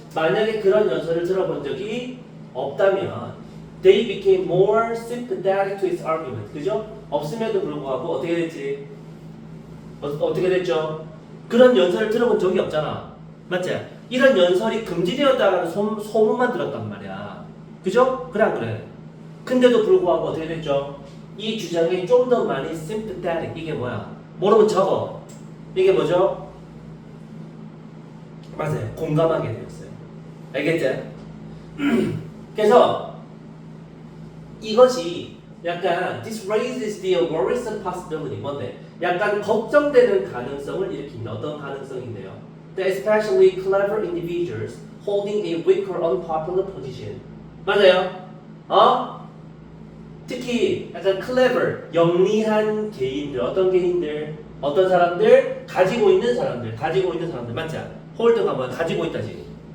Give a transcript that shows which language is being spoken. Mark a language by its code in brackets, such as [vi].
[en] 만약에 그런 연설을 들어본 적이 없다면 they became more sympathetic to his argument. [ko] 그죠? 없음에도 불구하고 어떻게 됐지? 어떻게 됐죠? 그런 연설을 들어본 적이 없잖아. 맞지? 이런 연설이 금지되었다라는 소문만 들었단 말이야. 그죠? 그래 안 그래? 근데도 불구하고 어떻게 됐죠? 이 주장에 좀 더 많이 sympathetic. 이게 뭐야? 모르면 적어. 이게 뭐죠? 맞아요. 공감하게 되었어요. 알겠지? [en] 그래서 이것이 약간 this raises the worrisome possibility. [ko] 뭔데? 약간 걱정되는 가능성을 일으킨다. [en] 어떤 가능성인데요? That especially clever individuals holding a weak or unpopular position. 맞아요? [ko] 특히 약간 clever, 영리한 개인들, 어떤 개인들, 어떤 사람들, 가지고 있는 사람들, 맞지? 홀드가 뭐야? 가지고 있다지.